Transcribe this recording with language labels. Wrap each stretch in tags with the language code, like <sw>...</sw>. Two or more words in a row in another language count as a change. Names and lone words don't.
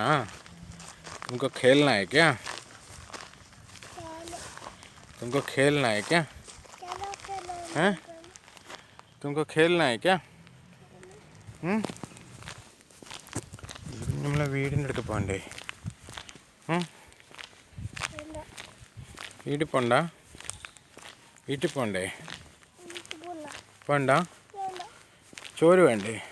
<hi>तुमको खेलना है क्या? तुमको खेलना है क्या? तुमको खेलना है क्या?</hi> <ml>നമ്മളെ വീടിൻ്റെ അടുത്ത് പോകണ്ടേ? വീട്ടിൽ പോകണ്ടേ? പോണ്ട? ചോറ് വേണ്ടേ?</ml>